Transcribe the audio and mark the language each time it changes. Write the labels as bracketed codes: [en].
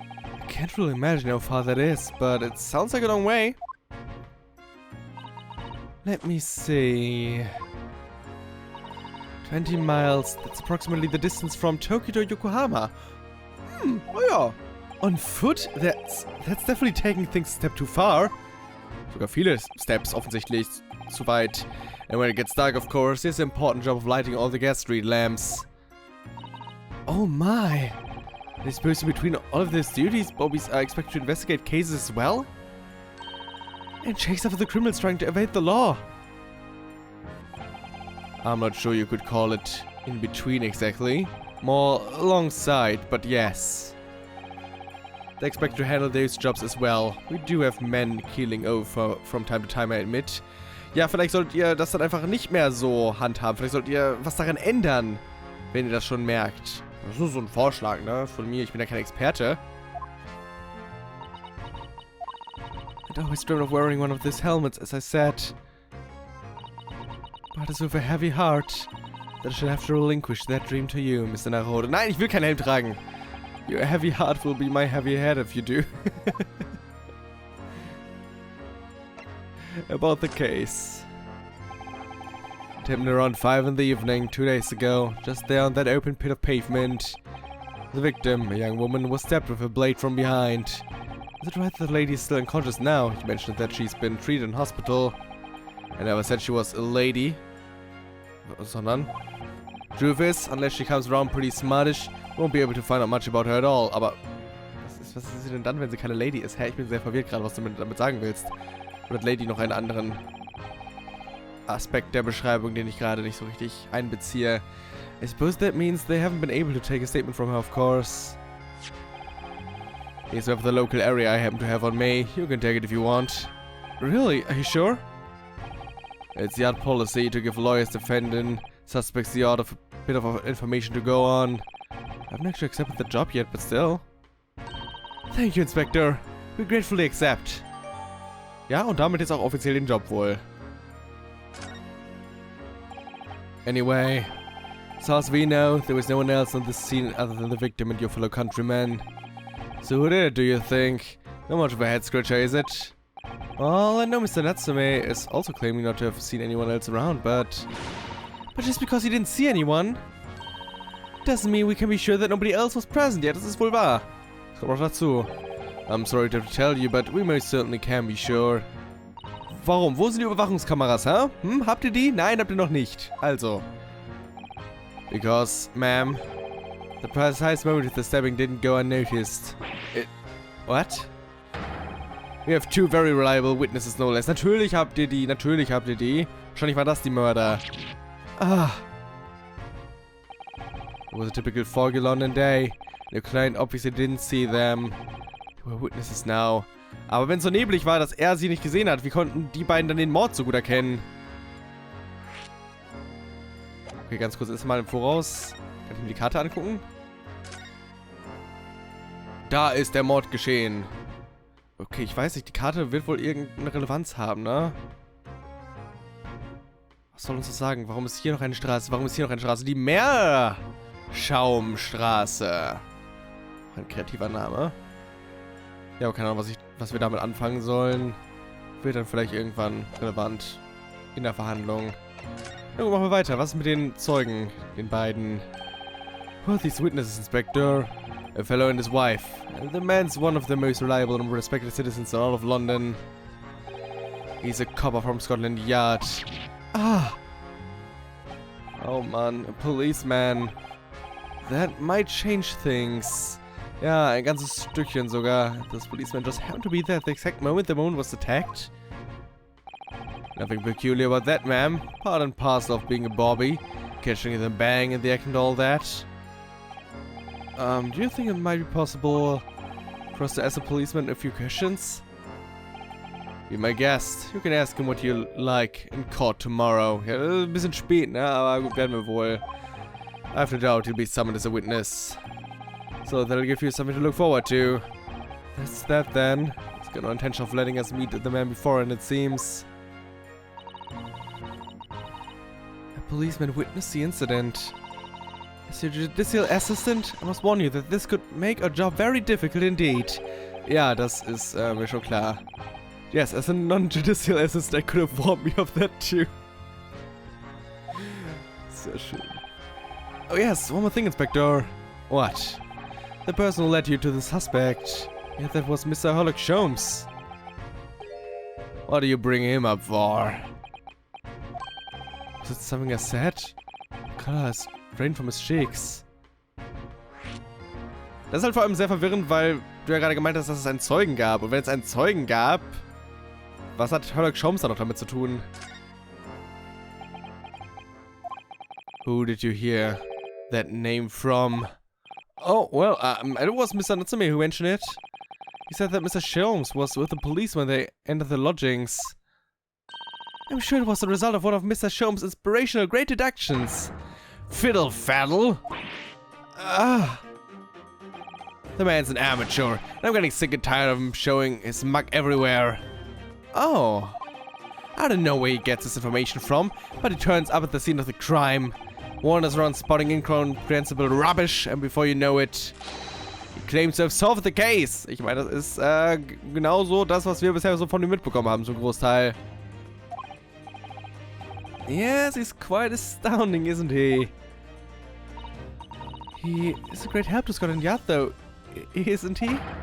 [en] I can't really imagine how far that is, but it sounds like a long way. Let me see. 20 miles, that's approximately the distance from Tokyo to Yokohama. [de] Oh ja. [en] On foot? That's definitely taking things a step too far. [de] Sogar viele steps offensichtlich zu weit. [en] And when it gets dark, of course, there's the important job of lighting all the gas street lamps. Oh my. I suppose in between all of these duties, Bobbies are expected to investigate cases as well? And chase after the criminals trying to evade the law. I'm not sure you could call it in between exactly. More alongside, but yes. They expect to handle those jobs as well. We do have men keeling over from time to time, I admit. [de] Ja, vielleicht solltet ihr das dann einfach nicht mehr so handhaben. Vielleicht solltet ihr was daran ändern, wenn ihr das schon merkt. Das ist nur so ein Vorschlag, ne? Von mir, ich bin ja kein Experte. [en] I always dreamed of wearing one of these helmets, as I said. But it's with a heavy heart that I should have to relinquish that dream to you, Mr. Narode. [de] Nein, ich will keinen Helm tragen. [en] Your heavy heart will be my heavy head if you do. About the case. It happened around 5 in the evening, 2 days ago, just there on that open pit of pavement. The victim, a young woman, was stabbed with a blade from behind. Is it right that the lady is still unconscious now? You mentioned that she's been treated in hospital. I never said she was a lady. [de] Sondern, [en] truth is, unless she comes around pretty smartish, won't be able to find out much about her at all. [de] Aber, was ist sie denn dann, wenn sie keine Lady ist? Hä, ich bin sehr verwirrt gerade, was du damit sagen willst. Oder hat Lady noch einen anderen Aspekt der Beschreibung, den ich gerade nicht so richtig einbeziehe? [en] I suppose that means they haven't been able to take a statement from her, of course. Here's of the local area I happen to have on me. You can take it if you want. Really? Are you sure? It's the art policy to give lawyers defending suspects the odd of a bit of information to go on. I haven't actually accepted the job yet, but still. Thank you, Inspector. We gratefully accept. [de] Ja, und damit jetzt auch offiziell den Job wohl. [en] Anyway, as far as we know, there was no one else on the scene other than the victim and your fellow countrymen. So who did it, do you think? Not much of a head scratcher, is it? Well, I know Mr. Natsume is also claiming not to have seen anyone else around, but just because he didn't see anyone, doesn't mean we can be sure that nobody else was present. [de] Ja, das ist wohl wahr. Das kommt noch dazu. [en] I'm sorry to have to tell you, but we most certainly can be sure. [de] Warum? Wo sind die Überwachungskameras, hä? Habt ihr die? Nein, habt ihr noch nicht. Also. [en] Because, ma'am, the precise moment of the stabbing didn't go unnoticed. What? We have 2 very reliable witnesses, no less. [de] Natürlich habt ihr die, natürlich habt ihr die. Wahrscheinlich war das die Mörder. [en] Ah. It was a typical foggy London day. The client obviously didn't see them. They were witnesses now. [de] Aber wenn es so neblig war, dass er sie nicht gesehen hat, wie konnten die beiden dann den Mord so gut erkennen? Okay, ganz kurz erstmal im Voraus. Kann ich mir die Karte angucken? Da ist der Mord geschehen. Okay, ich weiß nicht, die Karte wird wohl irgendeine Relevanz haben, ne? Was soll uns das sagen? Warum ist hier noch eine Straße? Warum ist hier noch eine Straße? Die Meerschaumstraße. Ein kreativer Name. Ja, aber keine Ahnung, was wir damit anfangen sollen. Wird dann vielleicht irgendwann relevant in der Verhandlung. Na gut, machen wir weiter. Was ist mit den Zeugen, den beiden? [en] Who are these witnesses, Inspector? A fellow and his wife. The man's one of the most reliable and respected citizens in all of London. He's a copper from Scotland Yard. Ah! Oh man, a policeman. That might change things. [de] Ja, ein ganzes Stückchen sogar. [en] This policeman just happened to be there at the exact moment the woman was attacked. Nothing peculiar about that, ma'am. Part and parcel of being a bobby. Catching the bang in the act and all that. Do you think it might be possible for us to ask a policeman a few questions? Be my guest. You can ask him what you like in court tomorrow. [de] Ja, ein bisschen spät, ne? Aber gut, werden wir wohl. [en] I have no doubt he'll be summoned as a witness. So that'll give you something to look forward to. That's that then. He's got no intention of letting us meet the man before, and it seems a policeman witnessed the incident. As your judicial assistant, I must warn you that this could make our job very difficult indeed. [de] Ja, das ist mir schon klar. [en] Yes, as a non-judicial assistant, I could have warned me of that too. [de] Sehr schön. [en] Oh yes, one more thing, Inspector. What? The person who led you to the suspect. Yeah, that was Mr. Hollock Sholmes. What do you bring him up for? Was it something I said? Color has drained from his cheeks. [de] Das ist halt vor allem sehr verwirrend, weil du ja gerade gemeint hast, dass es einen Zeugen gab. Und wenn es einen Zeugen gab, was hat Hollock Sholmes da noch damit zu tun? [en] Who did you hear that name from? Oh, well, it was Mr. Natsume who mentioned it. He said that Mr. Sholmes was with the police when they entered the lodgings. I'm sure it was the result of one of Mr. Sholmes' inspirational great deductions. Fiddle faddle. Ah. The man's an amateur, and I'm getting sick and tired of him showing his mug everywhere. Oh. I don't know where he gets this information from, but he turns up at the scene of the crime. Wanders around spotting incomprehensible rubbish, and before you know it, he claims to have solved the case. [de] Ich meine, das ist genauso das, was wir bisher so von ihm mitbekommen haben, so ein Großteil. [en] Yes, he's quite astounding, isn't he? He is a great help to Scotland Yard, though, isn't he?